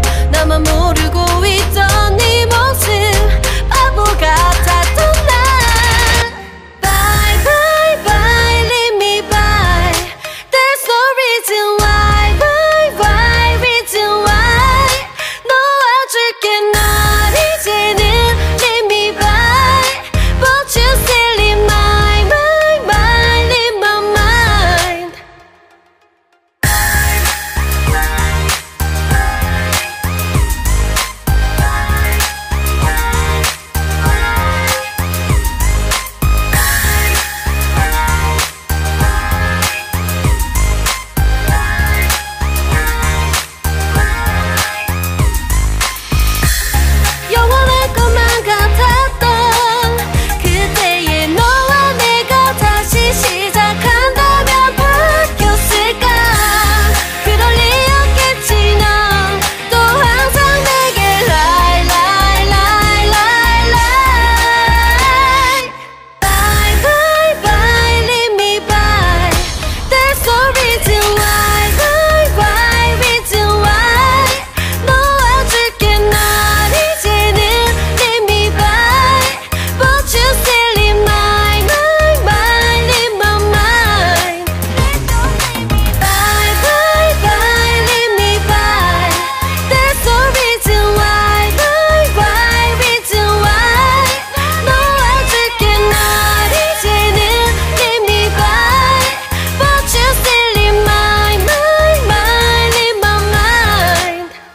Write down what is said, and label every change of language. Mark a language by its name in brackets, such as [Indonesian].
[Korean] 나만 모르고 있던 네 모습 바보 같았던 난. [English] Bye bye bye leave me bye. There's no reason why. Bye bye reason why. [Korean] 놓아줄게 널 이제는 [English] leave me bye. But you still in my mind in my mind. [Korean] 영원할 것만 같았던 그때의 너와 내가 다시 시작한다면 바뀌었을까. 그럴 리 없겠지. 넌 또 항상 내게 [English] lie lie lie lie lie. Bye bye bye leave me bye. There's no reason why. Bye bye reason why. [Korean] 놓아줄게 널 이제는 [English] leave me bye. But you still in my mind in my mind. Bye bye bye leave me bye. There's no reason why. Bye bye reason why. [Korean] 놓아줄게 널 이제는 [English] leave me bye. But you still in my mind in my mind.